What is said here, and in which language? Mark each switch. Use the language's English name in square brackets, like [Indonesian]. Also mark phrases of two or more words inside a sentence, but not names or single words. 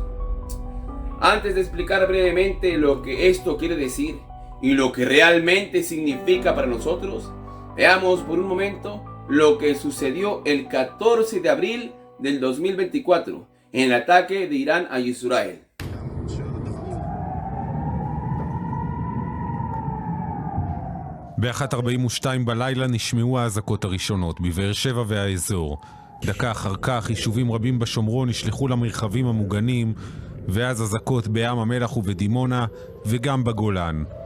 [Spanish] Antes de explicar brevemente lo que esto quiere decir y lo que realmente significa para nosotros, veamos por un momento lo que sucedió el 14 de abril del 2024 en el ataque de Irán a Israel. [Hebrew] ב-1:42 בלילה נשמעו האזעקות הראשונות בבאר שבע והאזור. דקה אחר כך יישובים רבים בשומרון נשלחו למרחבים המוגנים, ואז אזעקות בים המלח ובדימונה וגם בגולן.